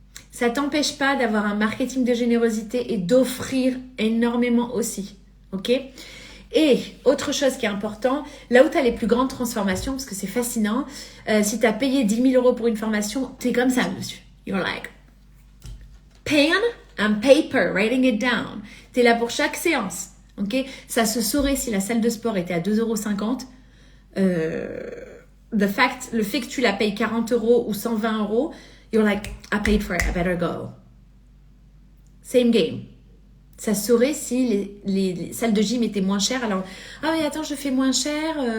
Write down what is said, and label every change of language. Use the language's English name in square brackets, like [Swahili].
[French] Ça t'empêche pas d'avoir un marketing de générosité et d'offrir énormément aussi. Ok? Et autre chose qui est important, là où tu as les plus grandes transformations, parce que c'est fascinant, si tu as payé 10 000 € pour une formation, tu es comme ça, monsieur. [English] You're like, pen and paper, writing it down. [French] Tu es là pour chaque séance. Ok? Ça se saurait si la salle de sport était à 2,50 €. Le fait que tu la payes 40 € ou 120 €, [English] you're like, I paid for it, I better go. Same game. [French] Ça saurait si les salles de gym étaient moins chères. Alors, ah oui, attends, je fais moins cher.